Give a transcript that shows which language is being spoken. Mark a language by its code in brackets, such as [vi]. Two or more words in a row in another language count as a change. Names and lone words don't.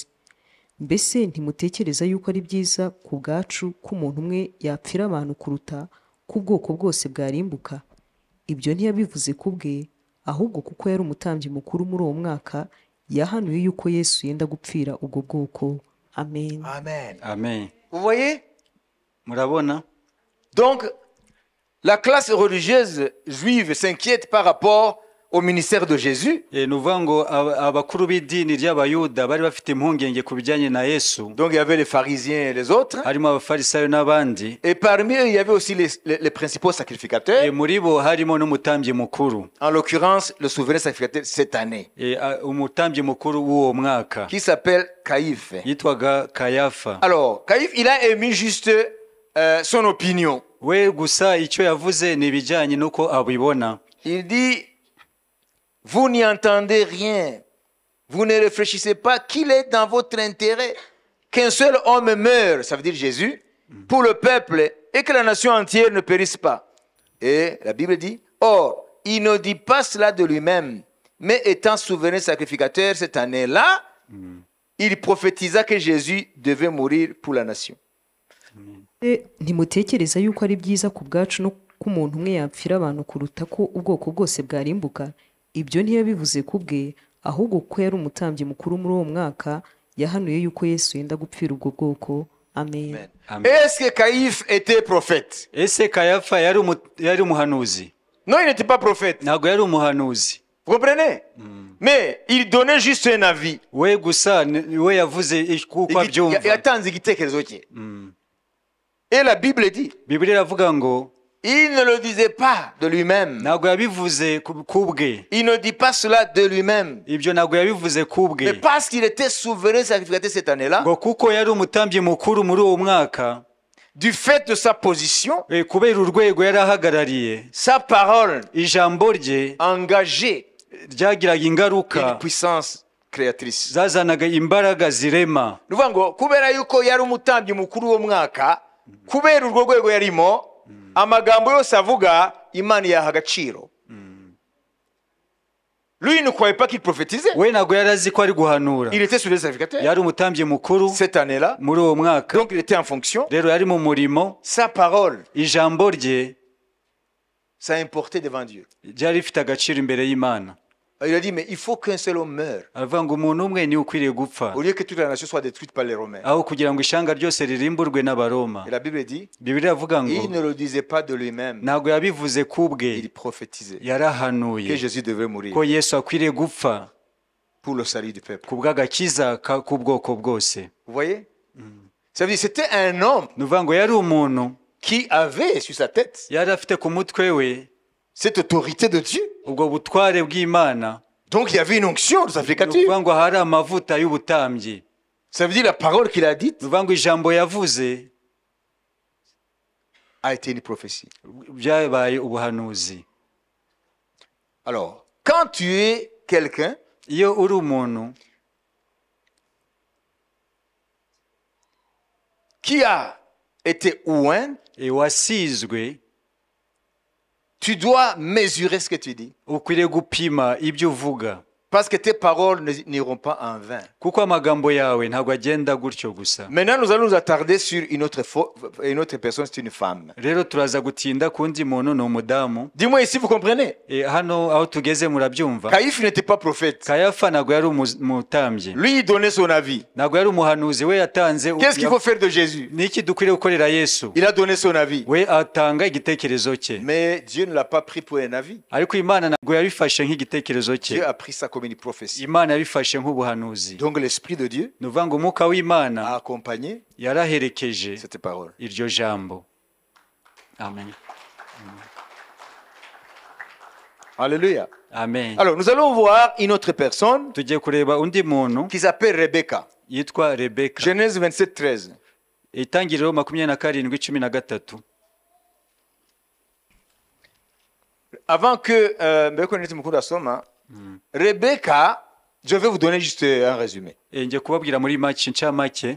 [rw] Mbese ntimutekereza yuko ari byiza ku bwacu ko umuntu umwe yapfira abantu kuruta ko ubwoko bwose bwarimbuka? Ibyo ntiyabivuze ku bwe, ahubwo kuko yari umutambyi mukuru muri uwo mwaka yahanuye yuko Yesu yenda gupfira ubwo bwoko. Amen. Amen. amen. [fr] Vous voyez? [rw] Murabona? [fr] Donc, la classe religieuse juive s'inquiète par rapport au ministère de Jésus. [rw] Ni ukuvuga ngo abakuru b'idini ry'abayuda bari bafite impungenge ku bijyanye na Yesu. [fr] Donc, il y avait les pharisiens et les autres. [rw] Harimo abafarisayo n'abandi. [fr] Et parmi eux, il y avait aussi les principaux sacrificateurs. [rw] Muri bo harimo n'umutambyi mukuru. [fr] En l'occurrence, le souverain sacrificateur cette année. [rw] Umutambyi mukuru w'uwo mwaka. [fr] Qui s'appelle Caïphe. [rw] Yitwaga Kayafa. [fr] Alors, Caïphe, il a émis juste son opinion. [rw] We gusa icyo yavuze ni ibijyanye n'uko abibona. [fr] Il dit, vous n'y entendez rien. Vous ne réfléchissez pas qu'il est dans votre intérêt qu'un seul homme meure, ça veut dire Jésus, pour le peuple et que la nation entière ne périsse pas. Et la Bible dit, or, il ne dit pas cela de lui-même, mais étant souverain sacrificateur cette année-là, il prophétisa que Jésus devait mourir pour la nation. [rw] Ntimutekereza yuko ari byiza ku bwacu no ko umuntu umwe yapfira abantu kuruta ko ubwoko bwose bwarimbuka? Ibyo ntiyabivuze ku bwe, ahubwo kuko yari umutambyi mukuru muri uwo mwaka yahanuye yuko Yesu yenda gupfira ubwo bwoko. Amen. [fr] Est-ce que Caïphe était prophète? [rw] Ese Kayafa yari umuhanuzi? [fr] Non, il n'était pas prophète. [rw] Ntabwo yari umuhanuzi. [fr] Vous comprenez? Mais il donnait juste un avis. [rw] We gusa we yavuze kuko abyumva. Yatanze igitekerezo cye. [fr] Et la Bible dit, [rw] Bibiliya iravuga ngo [fr] il ne le disait pas de lui-même. [rw] ntabwo yabivuze ku bwe. [fr] Il ne dit pas cela de lui-même. [rw] Ibyo ntabwo yabivuze ku bwe. [fr] Mais parce qu'il était souverain sacrificateur cette année-là, [rw] ngo kuko yari umutambyi mukuru muri uwo mwaka, [fr] du fait de sa position, [rw] kubera urwego yari ahagarariye, [fr] sa parole [rw] ijambo rye [fr] engagée [rw] ryagiraga ingaruka, [fr] une puissance créatrice. [rw] zazanaga imbaraga zirema. Nuvuga ngo kubera yuko yari umutambyi mukuru wo mwaka, kubera urwo rwego yarimo, amagambo yose avuga Imana yaha agaciro. [fr] Lui ne croyait pas qu'il prophétisait. [rw] We ntabwo yari azi ko ari guhanura. [fr] Il était souverain sacrificateur [rw] Yari umutambyi mukuru [fr] cette année-là. [rw] muri uwo mwaka. [fr] Donc il était en fonction. [rw] Rero yari mu murimo. [fr] Sa parole, [rw] Ijambo rye [fr] ça importait devant Dieu. [rw] ryari rifite agaciro imbere y'Imana. [fr] Il a dit, mais il faut qu'un seul homme meure. [rw] Aravuga ngo umuntu umwe niwe ukwiriye gupfa, [fr] Au lieu que toute la nation soit détruite par les Romains. [rw] aho kugira ngo ishanga ryose ririmburwe n'Abaroma. [fr] Et la Bible dit, [rw] Bibiliya iravuga ngo [fr] il ne le disait pas de lui-même. [rw] ntabwo yabivuze ku bwe, [fr] Il prophétisait que [rw] yarahanuye [fr] Jésus devait mourir [rw] ko Yesu akwiriye gupfa [fr] pour le salut du peuple. [rw] ku bw'agakiza k'ubwoko bwose. [fr] Vous voyez? Ça veut dire c'était un homme [rw] Ni ukuvuga ngo yari umuntu [fr] qui avait sur sa tête [rw] yari afite ku mutwe we [fr] cette autorité de Dieu. [rw] ubwo butware bw'Imana. [fr] Donc il y avait une onction de [rw] Ni [fr] sacrificature. [rw] ukuvuga ngo hari amavuta y'ubutambyi. [fr] Ça veut dire la parole qu'il a dite [rw] Ni ukuvuga ngo ijambo yavuze [fr] a été une prophétie. [rw] byabaye ubuhanuzi. [fr] Alors, quand tu es quelqu'un [rw] Iyo uri umuntu [fr] qui a été oint, [rw] wasizwe, [fr] tu dois mesurer ce que tu dis. [rw] ukwiriye gupima ibyo uvuga, [fr] Parce que tes paroles n'iront pas en vain. [rw] kuko amagambo yawe ntabwo agenda gutyo gusa. [fr] Maintenant, nous allons nous attarder sur une autre personne, c'est une femme. [rw] Rero turaza gutinda ku wundi muntu, ni umudamu. [fr] Dis-moi ici, vous comprenez? [rw] Hano aho tugeze murabyumva. [fr] Caïphe n'était pas prophète. [rw] Kayafa ntabwo yari umutambyi, [fr] Lui, il donnait son avis. [rw] ntabwo yari umuhanuzi. We yatanze [fr] Qu'est-ce qu'il faut faire de Jésus? [rw] niki dukwiriye gukorera Yesu. [fr] Il a donné son avis. [rw] We atanga igitekerezo cye, [fr] Mais Dieu ne l'a pas pris pour un avis. [rw] ariko Imana ntabwo yabifashe nk'igitekerezo [fr] Dieu [rw] cye. [fr] a pris ça comme une prophétie. [rw] Imana yabifashe nk'ubuhanuzi. [fr] Donc l'Esprit de Dieu [rw] Ni ukuvuga ngo umwuka [fr] a [rw] w'Imana [fr] accompagné [rw] yaraherekeje [fr] cette parole. [rw] iryo jambo. Amen. Alléluia. Amen. [fr] Alors, nous allons voir une autre personne [rw] Tugiye kureba undi muntu [fr] qui s'appelle Rebecca. [rw] yitwa Rebeka. [fr] Genèse 27:13. [rw] Itangiriro 27:13. [fr] Avant que Mbeko Mukunda asoma, Rebecca, je vais vous donner juste un résumé. [rw] Nje kubabwira muri make ncamake